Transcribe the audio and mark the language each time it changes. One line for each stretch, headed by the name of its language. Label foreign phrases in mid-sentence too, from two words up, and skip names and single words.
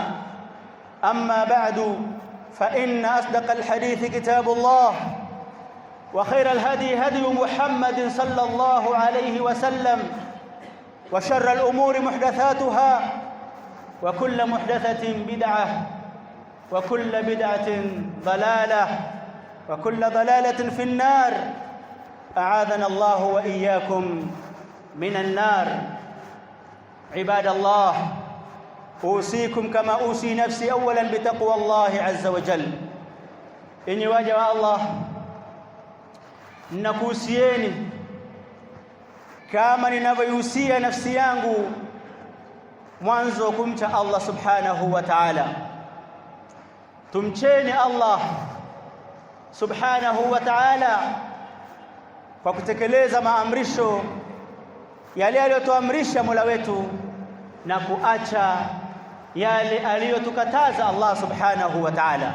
Arabic: أما بعد، فإن أصدق الحديث كتاب الله، وخير الهدي هدي محمد صلى الله عليه وسلم، وشر الأمور محدثاتها، وكل محدثة بدعة، وكل بدعة ضلالة، وكل ضلالة في النار. أعاذنا الله وإياكم من النار. عباد الله، أوصيكم كما أوصي نفسي أولا بتقوى الله عز وجل. إني واجب الله
Swahili: nakuhusieni kama ninavyohusia nafsi yangu mwanzo kumcha
Arabic: الله سبحانه وتعالى.
Swahili: Tumcheni
Arabic: الله سبحانه وتعالى
Swahili: kwa kutekeleza maamrisho yale aliyotuamrisha Mola wetu na kuacha yale aliyotukataza
Arabic: الله سبحانه وتعالى.